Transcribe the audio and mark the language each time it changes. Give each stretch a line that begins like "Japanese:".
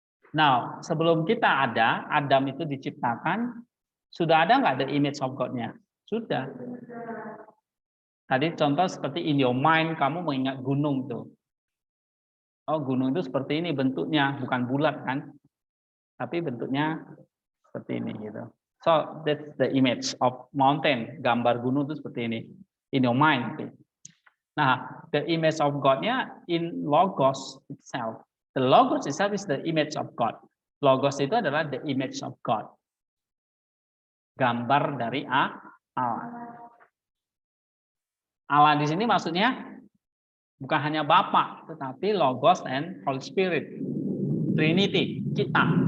Indonesian: Nah, sebelum kita ada, Adam itu diciptakan, sudah ada nggak
English: the image of God-nya?
Indonesian: Sudah. Tadi contoh seperti
English: in your mind,
Indonesian: kamu mengingat gunung tuh. Oh, gunung itu seperti ini bentuknya, bukan bulat kan? Tapi bentuknya seperti ini gitu.
English: So that's the image of mountain.
Indonesian: Gambar gunung itu seperti ini.
English: In your mind. Nah, the image of God-nya in logos itself. The logos itself is the image of God.
Indonesian: Logos itu adalah
English: the image of God.
Indonesian: Gambar dari Allah. Allah di sini maksudnya bukan hanya Bapa, tetapi Logos
English: and Holy Spirit.
Indonesian: Trinity, kita.